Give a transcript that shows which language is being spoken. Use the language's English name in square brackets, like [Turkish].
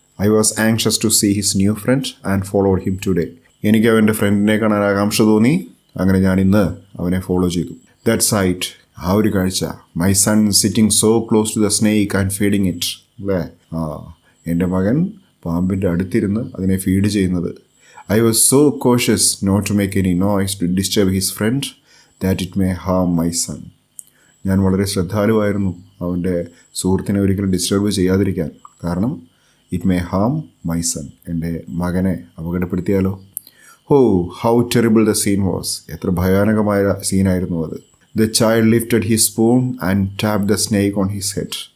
[English] I was anxious to see his new friend and followed him today. [Malayalam] എനിക്ക് അവൻ്റെ ഫ്രണ്ടിനെ കാണാൻ ആകാംക്ഷ തോന്നി, അങ്ങനെ ഞാൻ ഇന്ന് അവനെ ഫോളോ ചെയ്തു. [English] that sight, [Malayalam] ആ ഒരു കാഴ്ച, [English] My son sitting so close to the snake and feeding it. [Malayalam] അല്ലേ? എൻ്റെ മകൻ പാമ്പിൻ്റെ അടുത്തിരുന്ന് അതിനെ ഫീഡ് ചെയ്യുന്നത്. [English] I was so cautious not to make any noise to disturb his friend that it may harm my son. [Malayalam] ഞാൻ വളരെ ശ്രദ്ധാലുവായിരുന്നു അവൻ്റെ സുഹൃത്തിനെ ഒരിക്കലും ഡിസ്റ്റർബ് ചെയ്യാതിരിക്കാൻ. കാരണം [English] it may harm my son, [Malayalam] എൻ്റെ മകനെ അപകടപ്പെടുത്തിയാലോ. [English] How terrible the scene was. [Malayalam] എത്ര ഭയാനകമായ സീനായിരുന്നു അത്. [English] The child lifted his spoon and tap the snake on his head.